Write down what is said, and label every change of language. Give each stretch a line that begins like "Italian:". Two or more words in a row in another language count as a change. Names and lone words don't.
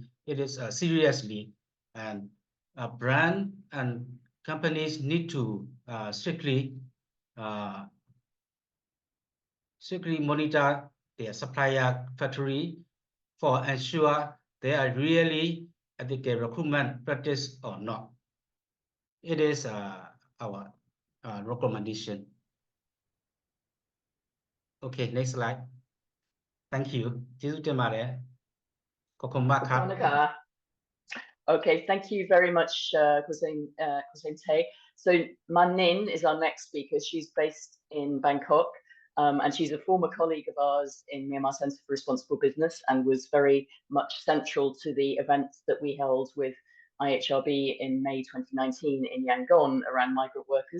English: It is seriously, and brand and companies need to strictly monitor their supplier factory for ensure they are really adequate recruitment practice or not. It is our recommendation. Okay, next slide. Thank you.
Burmese: ကျေးဇူးတင်ပါတယ်
Thai: ขอบคุณมากครับ
English: Okay, thank you very much, Hussein Tay. So Manin is our next speaker. She's based in Bangkok, and she's a former colleague of ours in Myanmar Centre for Responsible Business and was very much central to the events that we held with IHRB in May 2019 in Yangon around migrant workers.